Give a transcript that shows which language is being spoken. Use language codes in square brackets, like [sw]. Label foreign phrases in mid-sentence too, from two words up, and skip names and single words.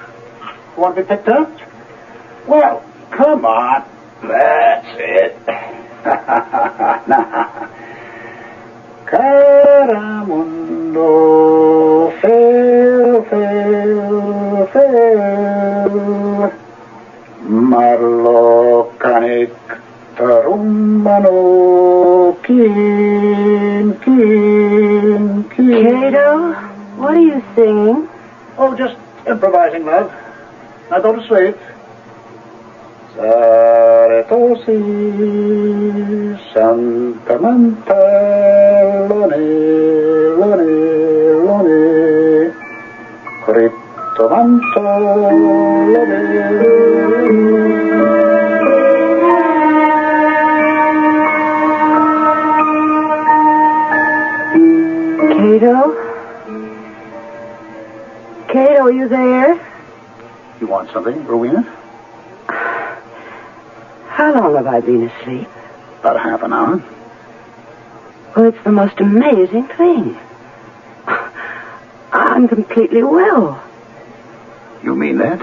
[en] Want to be picked up? Well, come on. That's it. Caramundo, fair, fair, fair. Marlo canik tarumano, kin, kin, kin. Cato, what are you singing? Oh, just improvising, love. Now go to sleep. Saretosi, Santa Manta, Lone, Lone, Lone, Criptomanto, Lone. Cato? Cato, are you there? You want something, Rowena? How long have I been asleep? About half an hour. Well, it's the most amazing thing. I'm completely well. You mean that?